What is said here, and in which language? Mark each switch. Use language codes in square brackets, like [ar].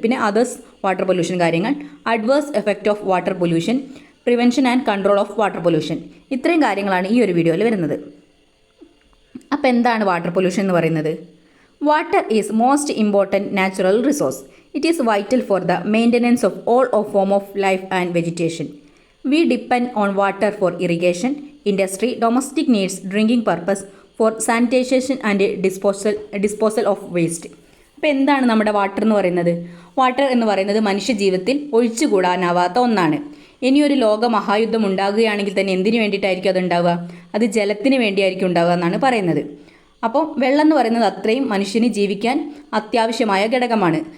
[en] പിന്നെ others water pollution കാര്യങ്ങൾ, adverse effect of water pollution, prevention and control of water pollution. [ml] ഇത്രയും കാര്യങ്ങളാണ് ഈ ഒരു വീഡിയോയിൽ വരുന്നത്. അപ്പോൾ എന്താണ് വാട്ടർ പൊല്യൂഷൻ എന്ന് പറയുന്നത്? [en] Water is most important natural resource. It is vital for the maintenance of all form of life and vegetation. We depend on water for irrigation, industry, domestic needs, drinking purpose, for sanitation and disposal of waste. [ml] അപ്പോൾ എന്താണ് നമ്മുടെ water എന്ന് പറയുന്നത്? Water എന്ന് പറയുന്നത് മനുഷ്യ ജീവിതത്തിൽ ഒഴിച്ചുകൂടാനാവാത്ത ഒന്നാണ്. ഇനിയൊരു ലോക മഹായുദ്ധം ഉണ്ടാകുകയാണെങ്കിൽ തന്നെ എന്തിനു വേണ്ടിയിട്ടായിരിക്കും അത് ഉണ്ടാവുക? അത് ജലത്തിന് വേണ്ടിയായിരിക്കും ഉണ്ടാവുക എന്നാണ് പറയുന്നത്. അപ്പോൾ വെള്ളം എന്ന് പറയുന്നത് അത്രയും മനുഷ്യന് ജീവിക്കാൻ അത്യാവശ്യമായ ഘടകമാണ്.